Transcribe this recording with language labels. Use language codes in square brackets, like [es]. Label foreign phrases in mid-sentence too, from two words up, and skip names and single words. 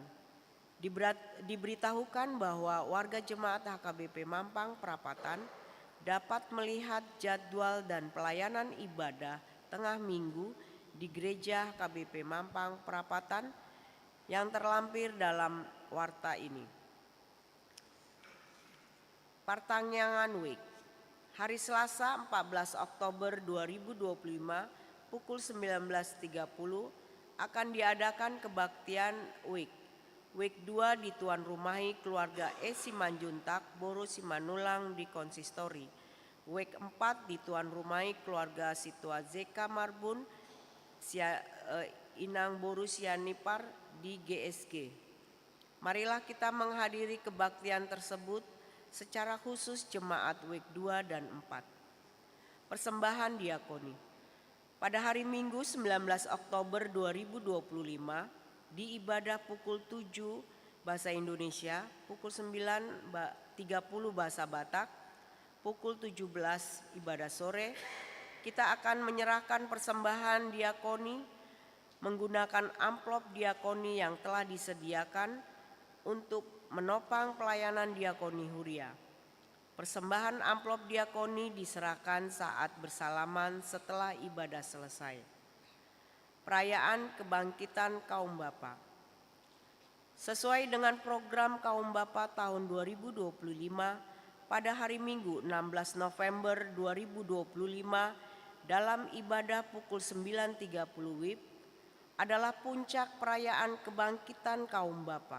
[id] Diberitahukan bahwa warga jemaat HKBP Mampang Perapatan dapat melihat jadwal dan pelayanan ibadah tengah minggu di gereja HKBP Mampang Perapatan yang terlampir dalam warta ini. Partangyangan WEK. Hari Selasa 14 Oktober 2025 pukul 19.30 akan diadakan kebaktian WEK. WEK 2 dituan rumahi keluarga E. Simanjuntak, Boru Simanulang di konsistori. WEK 4 dituan rumahi keluarga Situa Zeka Marbun, Inang Boru Sianipar di GSG. Marilah kita menghadiri kebaktian tersebut secara khusus jemaat WEK 2 dan 4. Persembahan diakoni. Pada hari Minggu 19 Oktober 2025 di ibadah pukul 7 bahasa Indonesia, pukul 9.30 bahasa Batak, pukul 17 ibadah sore, kita akan menyerahkan persembahan diakoni menggunakan amplop diakoni yang telah disediakan untuk menopang pelayanan diakoni Huria. Persembahan amplop diakoni diserahkan saat bersalaman setelah ibadah selesai. Perayaan Kebangkitan Kaum Bapa. Sesuai dengan program Kaum Bapa tahun 2025, pada hari Minggu 16 November 2025 dalam ibadah pukul 9.30 WIB adalah puncak perayaan Kebangkitan Kaum Bapa.